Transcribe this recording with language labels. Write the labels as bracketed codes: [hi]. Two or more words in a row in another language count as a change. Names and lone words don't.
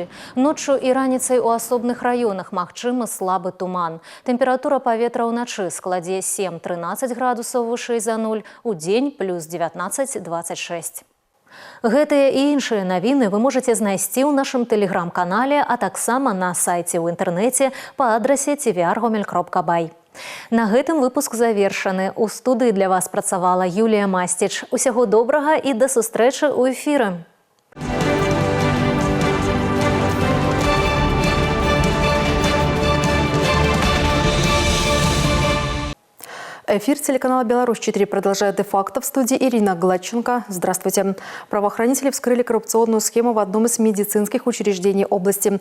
[be] Ноччу і раніцай у асобных раёнах магчымы слабы туман. Тэмпература паветра ўначы складзе 7-13 градусаў вышэй за 0, удзень плюс 19-26. Гэтыя і іншыя навіны вы можаце знайсці ў нашым тэлеграм-канале, а таксама на сайце ў інтэрнэце па адрасе tvr.gomel.by. На гэтым выпуск завершаны. У студыі для вас працавала Юлія Мастіч. Усяго добрага і да сустрэчы ў эфіры. [ru] Эфир телеканала «Беларусь-4» продолжает де-факто. В студии Ирина Гладченко. Здравствуйте. Правоохранители вскрыли коррупционную схему в одном из медицинских учреждений области.